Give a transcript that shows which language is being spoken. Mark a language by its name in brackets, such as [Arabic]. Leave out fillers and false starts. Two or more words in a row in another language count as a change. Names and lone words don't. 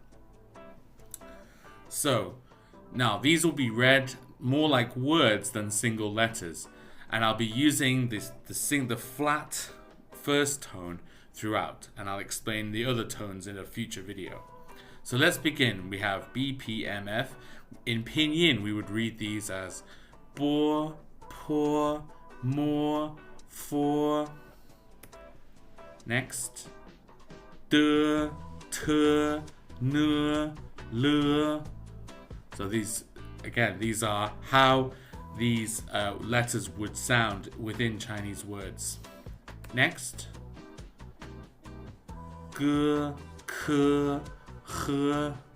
[English] So, now these will be read more like words than single letters, and I'll be using the flat first tone throughout, and I'll explain the other tones in a future video. So let's begin. We have BPMF. In Pinyin, we would read these as bo, [Chinese] po, mo, fo. Next, de, te, ne, le. [English] So these are how these letters would sound within Chinese words. [Chinese] Next, ge, ke, he.